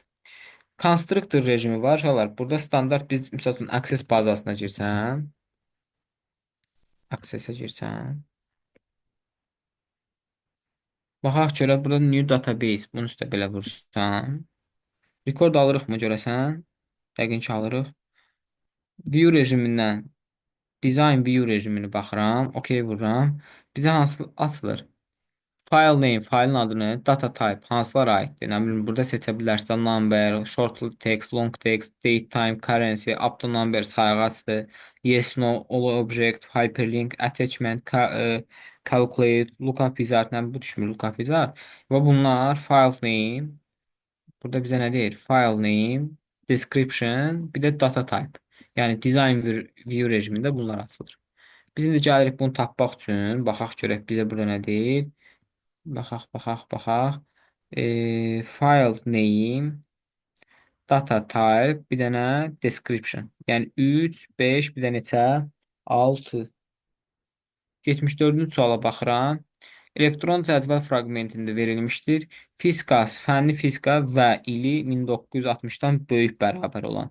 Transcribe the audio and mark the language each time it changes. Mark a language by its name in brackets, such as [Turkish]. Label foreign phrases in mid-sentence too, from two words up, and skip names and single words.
[Azerbaijani] Konstruktor rejimi var. Uşaqlar, burada standart biz məsəl üçün access bazasına girsən, access-ə girsən. Baxaq görə burada [English] new database. [Azerbaijani] Bunun üstə belə vursan. Rekord alırıqmı görəsən? Yəqin ki alırıq. View rejimindən [English] design view [Azerbaijani] rejimini baxıram. OK vururam. Bizə hansı açılır? [English] File name, [Azerbaijani] faylın adını, [English] data type [Azerbaijani] hansılara aiddir? Nə bilim, burada seçə bilərsən [English] number, short text, long text, date time, currency, up to number sayğacdır, yes, no, all object, hyperlink, attachment, calculate, lookup wizard, [Azerbaijani] nə bilim, bu düşmür [English] lookup wizard. [Azerbaijani] Və bunlar [English] file name, [Azerbaijani] burada bizə nə deyir? [English] File name, description, [Azerbaijani] bir də [English] data type. [Azerbaijani] Yəni [English] design view [Azerbaijani] rejimində bunlar açılır. Biz indi gəlirik bunu tapmaq üçün, baxaq görək bizə burada nə deyir? Baxaq. [English] File name, data type, [Azerbaijani] bir dənə description. Yəni 3, 5, bir də neçə? 6. 74-cü suala baxıram. Elektron cədvəl fraqmentində verilmişdir. Fiskas, fənni fizika və ili 1960-dan böyük bərabər olan.